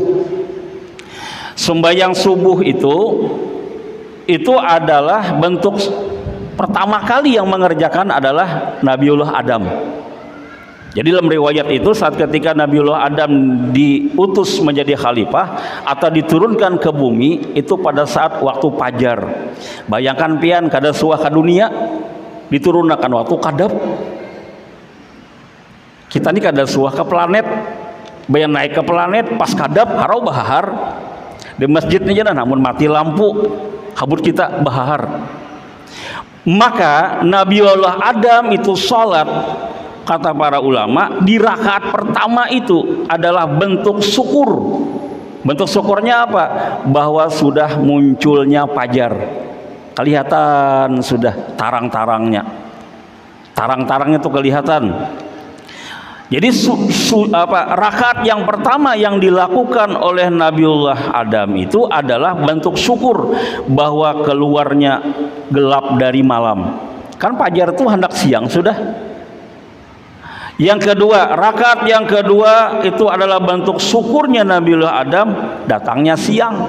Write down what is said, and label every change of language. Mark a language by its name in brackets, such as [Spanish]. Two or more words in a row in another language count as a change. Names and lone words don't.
[Banjar] Sembahyang subuh itu adalah bentuk pertama kali yang mengerjakan adalah Nabiullah Adam. Jadi dalam riwayat itu saat ketika Nabiullah Adam diutus menjadi khalifah atau diturunkan ke bumi itu pada saat waktu fajar. Bayangkan pian kada suah ke dunia diturunkan waktu kadap. Kita ini kada suah ke planet. Bayang naik ke planet pas kadap harau bahar. Di masjid ini aja namun mati lampu kabut kita bahar. Maka Nabiullah Adam itu sholat, kata para ulama, di rakaat pertama itu adalah bentuk syukur. Bentuk syukurnya apa? Bahwa sudah munculnya fajar. Kelihatan sudah tarang-tarangnya. Tarang-tarangnya itu kelihatan. Jadi rakaat yang pertama yang dilakukan oleh Nabiullah Adam itu adalah bentuk syukur bahwa keluarnya gelap dari malam. Kan fajar itu hendak siang sudah. Yang kedua, rakaat yang kedua itu adalah bentuk syukurnya Nabiullah Adam datangnya siang.